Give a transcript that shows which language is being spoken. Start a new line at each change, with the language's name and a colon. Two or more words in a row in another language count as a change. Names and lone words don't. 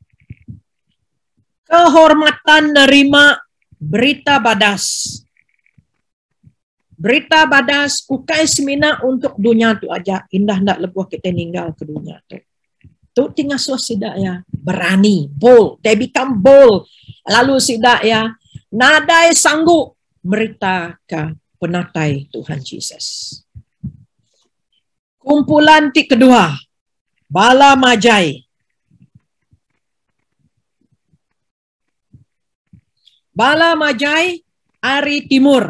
Iban: Kehormatan nerima berita badas. Berita badas kukai semina untuk dunia tu aja. Indah ndak lebuh kita ninggal ke dunia tu. Tu tinggal suas sidak ya. Berani,
English: bold. They become bold.
Iban: Lalu sidak ya. Nadai sanggup berita ke penatai Tuhan Yesus. Kumpulan ti kedua. Bala Majai. Bala Majai Ari Timur.